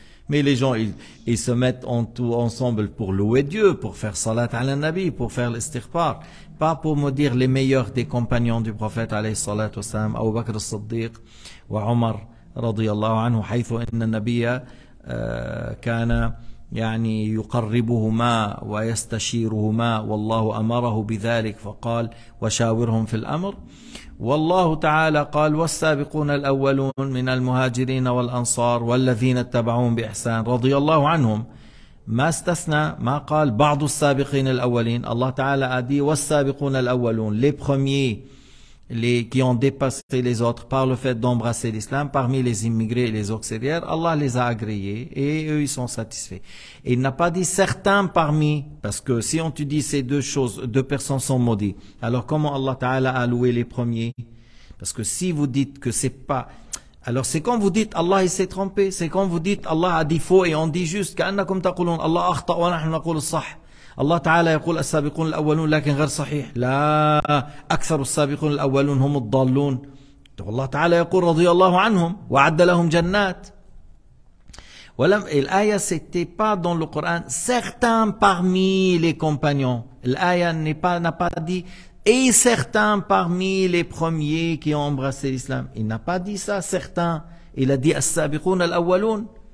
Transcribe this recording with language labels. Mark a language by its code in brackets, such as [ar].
[fr] Mais les gens, ils se mettent ensemble pour louer Dieu, pour faire salat ala nabi, pour faire l'istighfar, pas pour me dire les meilleurs des compagnons du prophète alayhi salatu wassalam, Abu Bakr as-Siddiq wa Umar radiyallahu anhu, [ar] حيث إن النبي كان يعني يقربهما ويستشيرهما والله أمره بذلك فقال وشاورهم في الأمر. والله تعالى قال والسابقون الأولون من المهاجرين والأنصار والذين اتبعوهم بإحسان رضي الله عنهم. ما استثنى، ما قال بعض السابقين الأولين. [fr] Allah Ta'ala a dit [ar] والسابقون الأولون, [fr] les premiers qui ont dépassé les autres par le fait d'embrasser l'islam, parmi les immigrés et les auxiliaires, Allah les a agréés et eux ils sont satisfaits. Et il n'a pas dit certains parmi, parce que si on te dit ces deux choses, deux personnes sont maudites, alors comment Allah Ta'ala a loué les premiers? Parce que si vous dites que c'est pas, alors c'est quand vous dites Allah il s'est trompé, c'est quand vous dites Allah a dit faux et on dit juste [ar] كأنكم تقولون الله أخطأ ونحن نقول الصح. الله تعالى يقول السابقون الأولون لكن غير صحيح. لا، أكثر السابقون الأولون هم الضالون. والله تعالى يقول رضي الله عنهم وأعد لهم جنات. [fr] الآية c'était pas dans le Coran certains parmi les compagnons. L'آية n'a pas dit et certains parmi les premiers qui ont embrassé l'islam. Il n'a pas dit ça certains. Il a dit [ar] السابقون الأولون.